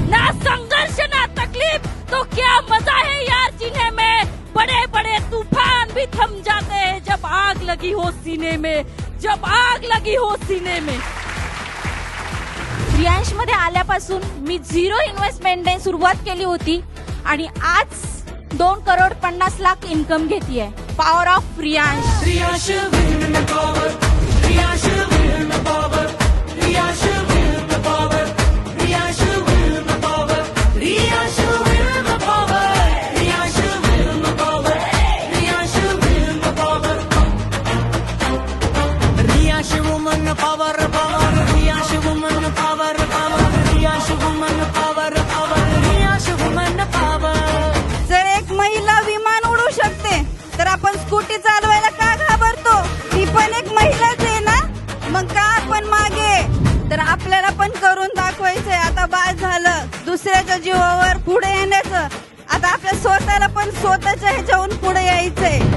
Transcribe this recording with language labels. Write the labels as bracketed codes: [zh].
[hi] ना संघर्ष ना तकलीफ तो क्या मजा है यार जीने में, बड़े बड़े तूफान भी थम जाते हैं जब आग लगी हो सीने में, जब आग लगी हो सीने में। [mr] रियांश मध्ये आल्यापासून मी 0 इन्व्हेस्टमेंटने सुरुवात केली होती आणि आज 2 crore 50 lakh income घेतीये। Power of Riyansh. [en] Riyansh win power, Riyansh win power, Riyansh win power, Riyansh win power, Riyansh win power, Riyansh win power, Riyansh win power, Riyansh woman power power, Riyansh woman power power, Riyansh woman power power, Riyansh woman power. [mr] जर एक महिला विमान उडू शकते तर आपण स्कूटी चालवायला का घाबरतो? ती पण एक महिलाच आहे ना, मग का आपण मागे? तर आपल्याला पण करून दाखवायचंय, आता बाद झालं दुसऱ्याच्या जीवावर पुढे येण्याचं, आता आपल्या स्वतःला पण स्वतःच्या ह्याच्याहून पुढे यायचंय।